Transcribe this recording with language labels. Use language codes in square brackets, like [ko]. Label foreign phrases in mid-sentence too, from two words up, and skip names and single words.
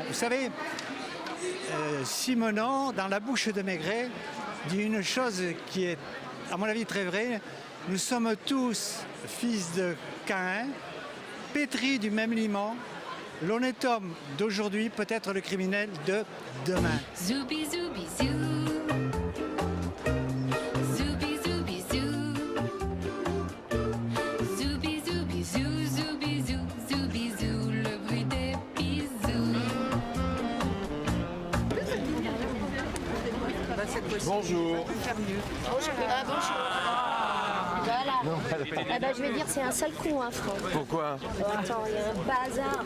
[fr] Vous savez, Simenon, dans La bouche de Maigret, dit une chose qui est, à mon avis, très vraie. Nous sommes tous fils de Caïn, pétris du même liment. L'honnête homme d'aujourd'hui peut être le criminel de demain. Zoubi zoubi zou. Zoubi zoubi zou. Zoubi zoubi zou, zoubi zou, zoubi zou, le bruit des bisous. Bonjour. Bonjour. Voilà. Je vais dire c'est un sale coup, hein, Franck. Pourquoi? Attends, il y a un bazar.